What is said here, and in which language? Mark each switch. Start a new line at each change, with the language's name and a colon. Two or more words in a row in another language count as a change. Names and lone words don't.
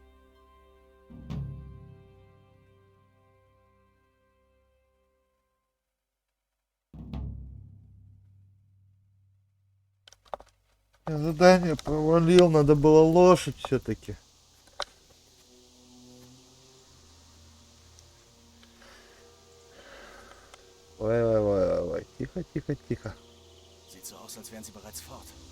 Russian: Я задание провалил, надо было лошадь все-таки. Ой, тихо, тихо, тихо.
German: Sieht so aus, als wären sie bereits fort.